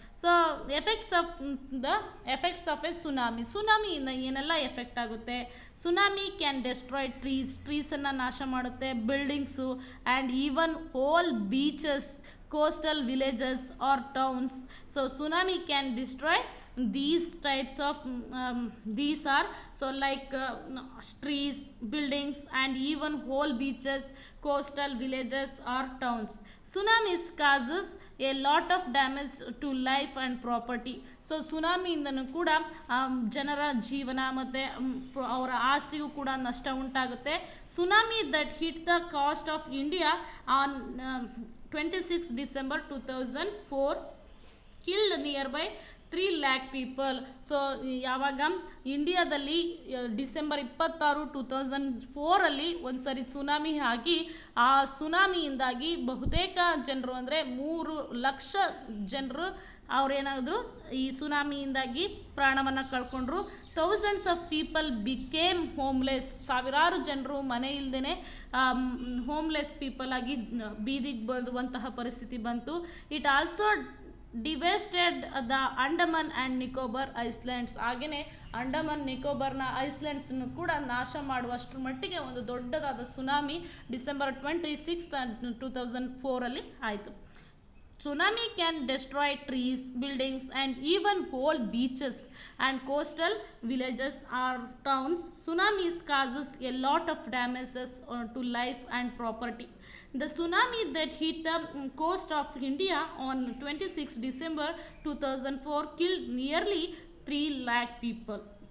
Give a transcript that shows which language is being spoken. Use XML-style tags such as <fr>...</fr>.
<en>So effects of a tsunami.</en> <kn>ಸುನಾಮಿಯಿಂದ ಏನೆಲ್ಲ effect ಆಗುತ್ತೆ?</kn> <en>tsunami can destroy ಟ್ರೀಸನ್ನು</en> <kn>ನಾಶ ಮಾಡುತ್ತೆ,</kn> <en>Buildings and even whole beaches, coastal villages or towns. So tsunami can destroy these types of these are so like trees, buildings, and even whole beaches, coastal villages or towns. Tsunamis causes a lot of damage to life and property.</en> <kn>So ಸುನಾಮಿಯಿಂದನೂ ಕೂಡ ಜನರ ಜೀವನ ಮತ್ತು ಅವರ ಆಸ್ತಿಗೂ ಕೂಡ ನಷ್ಟ ಉಂಟಾಗುತ್ತೆ.</kn> <en>Tsunami that hit the coast of India on 26 December 2004 killed near by 3 lakh people.</en> <kn>So ಯಾವಾಗ ಇಂಡಿಯಾದಲ್ಲಿ ಡಿಸೆಂಬರ್ 26, 2004 ಒಂದು ಸರಿ ಸುನಾಮಿ ಆಗಿ ಆ ಸುನಾಮಿಯಿಂದಾಗಿ ಬಹುತೇಕ ಜನರು ಅಂದರೆ 3 ಲಕ್ಷ ಜನರು ಅವರೇನಾದ್ರು ಈ ಸುನಾಮಿಯಿಂದಾಗಿ ಪ್ರಾಣವನ್ನು ಕಳ್ಕೊಂಡ್ರು.</kn> <en>Thousands of people became homeless.</en> <kn>ಸಾವಿರಾರು ಜನರು ಮನೆ ಇಲ್ಲದೇ ಹೋಮ್ಲೆಸ್ ಪೀಪಲ್ ಆಗಿ ಬೀದಿಗೆ ಬರುವಂತಹ ಪರಿಸ್ಥಿತಿ ಬಂತು.</kn> <en>It also divested the Andaman and Nicobar islands.</en> <kn>ಹಾಗೆಯೇ ಅಂಡಮಾನ್ ನಿಕೋಬಾರ್ನ ಐಸ್ಲ್ಯಾಂಡ್ಸನ್ನು ಕೂಡ ನಾಶ ಮಾಡುವಷ್ಟರ ಮಟ್ಟಿಗೆ ಒಂದು ದೊಡ್ಡದಾದ ಸುನಾಮಿ ಡಿಸೆಂಬರ್ 26, 2004 ಆಯಿತು.</kn> <en>Tsunami can destroy trees, buildings, and even whole beaches and coastal villages or towns. Tsunamis causes a lot of damages to life and property. The tsunami that hit the coast of India on 26 December 2004 killed nearly 3 lakh people.</en>